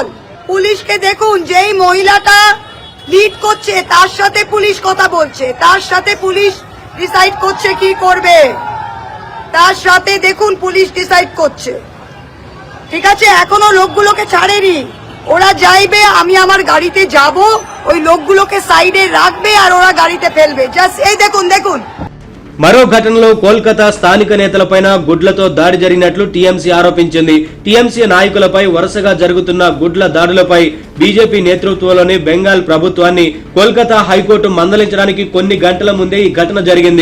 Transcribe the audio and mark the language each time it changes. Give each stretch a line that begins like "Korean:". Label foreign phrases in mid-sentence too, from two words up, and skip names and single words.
Bangla: পুলিশকে দেখুন, যেই মহিলাটা লিড করছে তার সাথে পুলিশ কথা বলছে, তার সাথে পুলিশ ডিসাইড করছে কি করবে, তার সাথে দেখুন পুলিশ ডিসাইড করছে, ঠিক আছে। এখনো লোকগুলোকে ছাড়েনি। ওরা যাইবে, আমি আমার গাড়িতে যাব, ওই লোকগুলোকে সাইডে রাখবে আর ওরা গাড়িতে ফেলবে। জাস্ট এই দেখুন দেখুন।
Telugu: మరో ఘటనలో కోల్కతా స్థానిక నేతలపైన గుడ్లతో దాడి జరిగినట్లు టీఎంసీ ఆరోపించింది. టీఎంసీ నాయకులపై వరుసగా జరుగుతున్న గుడ్ల దాడులపై బీజేపీ నేతృత్వంలోని బెంగాల్ ప్రభుత్వాన్ని కోల్కతా హైకోర్టు మందలించడానికి కొన్ని గంటల ముందే ఈ ఘటన జరిగింది.